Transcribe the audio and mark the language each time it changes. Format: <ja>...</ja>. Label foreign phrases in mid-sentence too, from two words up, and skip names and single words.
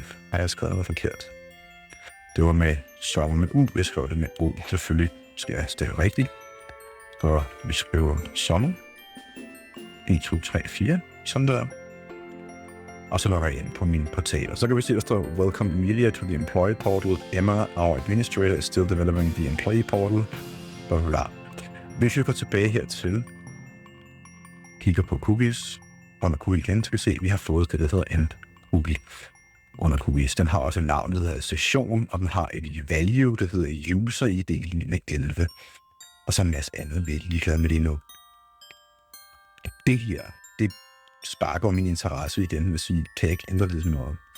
<da>Har jeg skrevet noget forkert? Det var med sommer med U. Jeg skrev det med O. Selvfølgelig skal jeg stave rigtigt. Så vi skriver sommer 1, 2, 3, 4. Sådan der. Og så logger jeg ind på min portal. Og så kan vi se, der står</da> <en>Welcome Emilia to the Employee Portal. Emma, our administrator, is still developing the Employee Portal. Blah, blah, blah.</en> <da>Hvis vi går tilbage hertil, kigger på cookies, under cookie igen, så kan vi se, at vi har fået det, der hedder en cookie under cookies. Den har også et navn, der hedder session, og den har et value, der hedder</da> <en>user ID</en> <da>11. Og så en masse andet, vi er ligeglade med det nu. Det her, det sparker min interesse igen, vil sige, kan jeg ikke ændre det noget.</da>